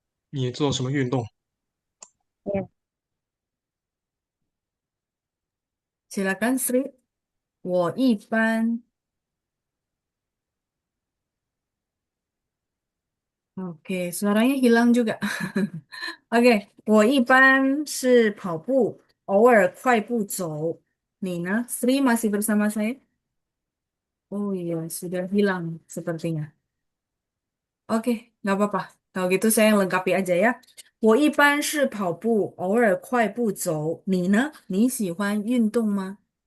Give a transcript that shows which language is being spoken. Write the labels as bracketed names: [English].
[Chinese] 你做什么运动？ ya. [Indonesian] Silakan Sri. [Chinese] 我一般 [Indonesian] Oke, suaranya hilang juga. [Chinese] Oke，我一般是跑步，偶尔快步走。你呢？ [Indonesian] Sri masih bersama saya? Oh iya, sudah hilang sepertinya. Oke, nggak apa-apa. Kalau gitu saya yang lengkapi aja ya. [Chinese] 我一般是跑步，偶尔快步走。你呢？你喜欢运动吗？